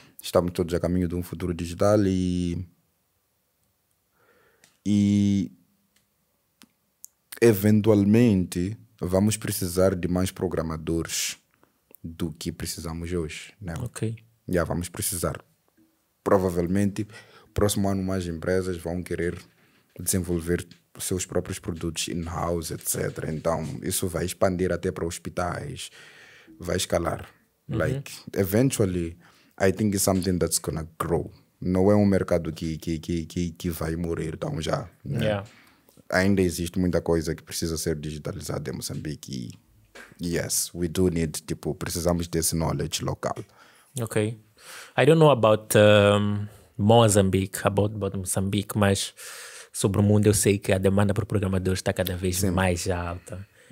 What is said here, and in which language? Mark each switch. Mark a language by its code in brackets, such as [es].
[pt] Estamos todos a caminho de um futuro digital e eventualmente vamos precisar de mais programadores do que precisamos hoje, né? Ok. Já vamos precisar. Provavelmente, próximo ano mais empresas vão querer desenvolver os seus próprios produtos in-house, etc. Então, isso vai expandir até para hospitais, vai escalar. [en] Like, eventually, I think it's something that's gonna grow. [pt] Não é um mercado que vai morrer tão já, né? [en] Yeah. [pt] Ainda existe muita coisa que precisa ser digitalizada em Moçambique e [en] yes, we do need, [pt] tipo, precisamos desse knowledge local. Okay. [en] I don't know about Mozambique, about Moçambique, [pt] mas sobre o mundo eu sei que a demanda por programadores está cada vez mais alta.